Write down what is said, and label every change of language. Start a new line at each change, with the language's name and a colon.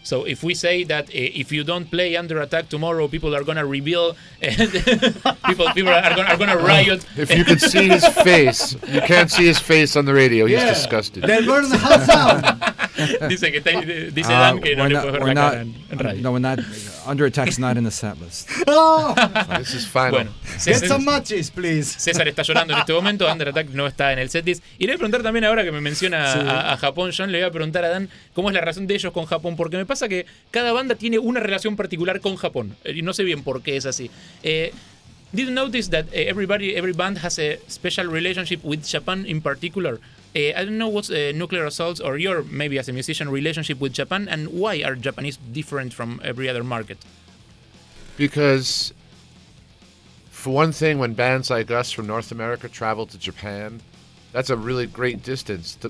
English: So if we say that if you don't play Under Attack tomorrow, people are gonna reveal, people are gonna riot. If you could see his face, you can't see his face on the radio, he's disgusted. They'll burn the house down.
Spanish: Dice que dice Dan que no le puedo ver la cara en radio.
English: No, we're not. Under Attack's not in the set list. This is final.
Spanish: Bueno,
English: get some matches, please.
Spanish: César está llorando en este momento. Under Attack no está en el set list. Y le voy a preguntar también ahora que me menciona a Japón, John, le voy a preguntar a Dan cómo es la relación de ellos con Japón. Porque me pasa que cada banda tiene una relación particular con Japón. Y no sé bien por qué es así.
English: Did you notice that every band has a special relationship with Japan in particular? I don't know what's Nuclear Assault or your, maybe as a musician, relationship with Japan, and why are Japanese different from every other market? Because, for one thing, when bands like us from North America travel to Japan, that's a really great distance.